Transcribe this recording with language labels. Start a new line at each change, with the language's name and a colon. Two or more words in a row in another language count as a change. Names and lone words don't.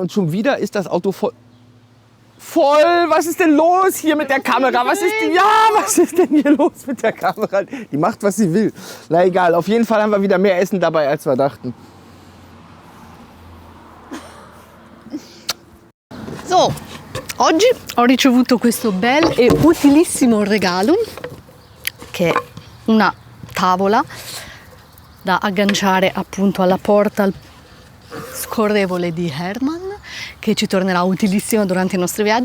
German: Und schon wieder ist das Auto voll. Was ist denn los hier mit der Kamera? Was ist denn hier los mit der Kamera? Die macht, was sie will. Na egal, auf jeden Fall haben wir wieder mehr Essen dabei, als wir dachten. So,
Italian: oggi ho ricevuto questo bel e utilissimo regalo che è una tavola da agganciare appunto alla porta scorrevole di Herman, che ci tornerà utilissima durante i nostri viaggi.